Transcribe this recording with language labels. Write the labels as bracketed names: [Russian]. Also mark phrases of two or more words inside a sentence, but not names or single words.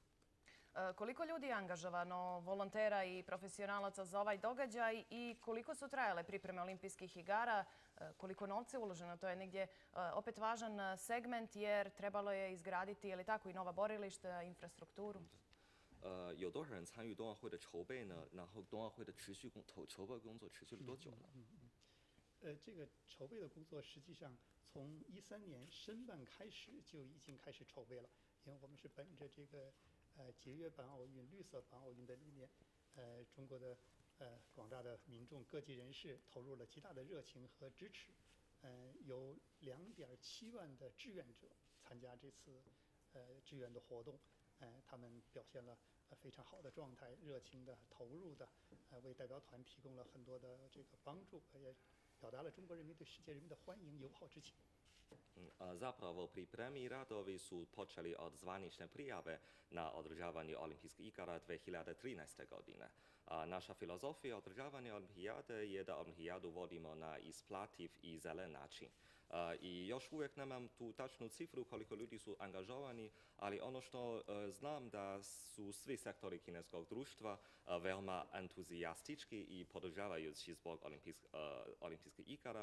[Serbian] Koliko ljudi je angažovano, volontera i profesionalaca za ovaj događaj i koliko su trajale pripreme olimpijskih igara, koliko novca je uloženo? To je negdje opet važan segment jer trebalo je izgraditi, je li tako, i nova borilišta, infrastrukturu. [Chinese] 有多少人参与冬奥会的筹备呢？然后冬奥会的筹备工作持续了多久呢？这个筹备的工作实际上从13年申办开始就已经开始筹备了，因为我们是本着这个节约办奥运、绿色办奥运的理念，中国的广大的民众、各界人士投入了极大的热情和支持，有2.7万的志愿者参加这次志愿的活动，他们表现了非常好的状态，热情的、投入的，为代表团提供了很多的这个帮助，也表达了中国人民对世界人民的欢迎、友好之情。 [Serbian] Zapravo pripremi radovi su počeli od zvanične prijave na održavanje olimpijskih igara 2013. godine. Naša filozofija održavanja olimpijade je da olimpijadu vodimo na isplativ i zelen način. I još uvijek nemam tu tačnu cifru koliko ljudi su angažovani, ali ono što znam da su svi sektori kineskog društva veoma entuzijastički i podržavajući zbog olimpijskih igara.